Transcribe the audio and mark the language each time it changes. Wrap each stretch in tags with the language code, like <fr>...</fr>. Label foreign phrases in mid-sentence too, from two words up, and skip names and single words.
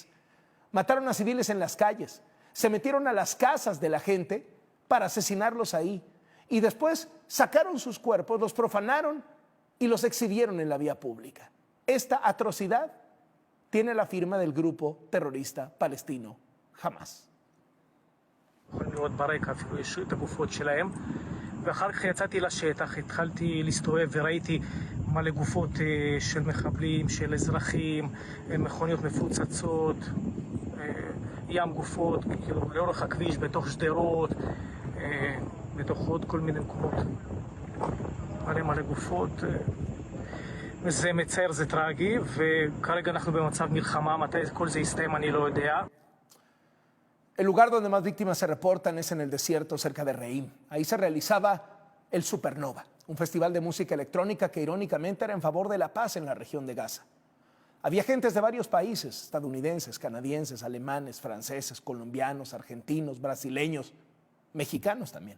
<es>Mataron a civiles en las calles, se metieron a las casas de la gente para asesinarlos ahí. Y después sacaron sus cuerpos, los profanaron y los exhibieron en la vía pública. Esta atrocidad tiene la firma del grupo terrorista palestino Hamás.</es> <he>יכולים לראות ברקע אפילו יש את הגופות שלהם, ואחר כך יצאתי לשטח, התחלתי להסתובב וראיתי מלא גופות של מחבלים, של אזרחים, מכוניות מפוצצות, ים גופות, כאילו לאורך הכביש, בתוך שדרות, בתוך עוד כל מיני מקומות, מלא גופות, זה מצער, זה טרגי, וכרגע אנחנו במצב מלחמה, מתי כל זה יסתיים אני לא יודע.</he> <es>El lugar donde más víctimas se reportan es en el desierto cerca de Reim. Ahí se realizaba el Supernova, un festival de música electrónica que irónicamente era en favor de la paz en la región de Gaza. Había gentes de varios países, estadounidenses, canadienses, alemanes, franceses, colombianos, argentinos, brasileños, mexicanos también.</es>